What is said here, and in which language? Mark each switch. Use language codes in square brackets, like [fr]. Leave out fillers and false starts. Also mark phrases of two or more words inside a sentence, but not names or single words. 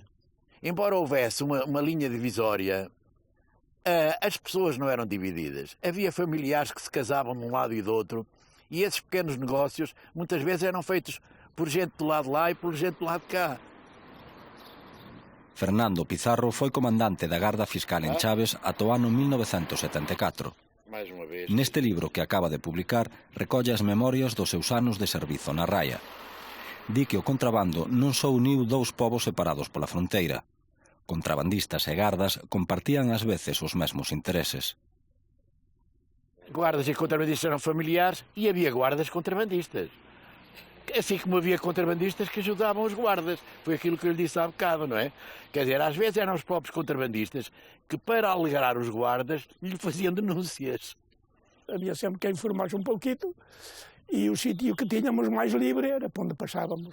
[pt] Embora houvesse uma linha divisória, as pessoas não eram divididas. Havia familiares que se casavam de um lado e do outro, e esses pequenos negócios muitas vezes eram feitos por gente do lado de lá e por gente do lado de cá. [gl] Fernando Pizarro foi comandante da Garda Fiscal en Chaves ata o ano 1974. Neste libro que acaba de publicar, recolle as memorias dos seus anos de servizo na raia. Di que o contrabando non só uniu dous povos separados pola fronteira. Contrabandistas e gardas compartían ás veces os mesmos intereses. [pt] Guardas e contrabandistas eram familiares e havia guardas contrabandistas. Assim como havia contrabandistas que ajudavam os guardas. Foi aquilo que eu lhe disse há bocado, não é? Quer dizer, às vezes eram os próprios contrabandistas que, para alegrar os guardas, lhe faziam denúncias. Havia sempre quem informasse um pouquinho e o sítio que tínhamos mais livre era para onde passávamos.